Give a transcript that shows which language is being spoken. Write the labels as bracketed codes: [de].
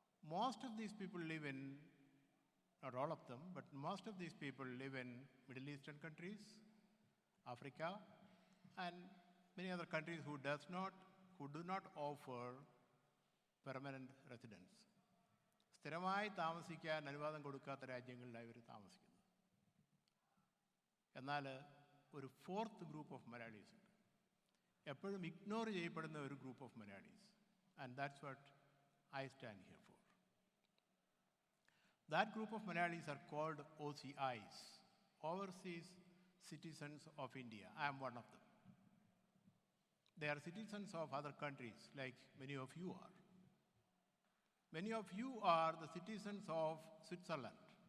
[en] Most of these people live in, not all of them, but most of these people live in Middle Eastern countries, Africa, and many other countries who do not offer permanent residence. [ml] സ്ഥിരമായി താമസിക്കാൻ അനുവാദം കൊടുക്കാത്ത രാജ്യങ്ങളിലാണ് ഇവർ താമസിക്കുന്നത്. എന്നാൽ ഒരു [en] 4th group of Malayalis [ml] ഉണ്ട്, എപ്പോഴും [en] ignore [ml] ചെയ്യപ്പെടുന്ന ഒരു [en] Group of Malayalis, and that's what I stand here for. That group of Malayalis are called OCIs, Overseas Citizens of India. I am one of them. They are citizens of other countries, like many of you are. Many of you are the citizens of Switzerland.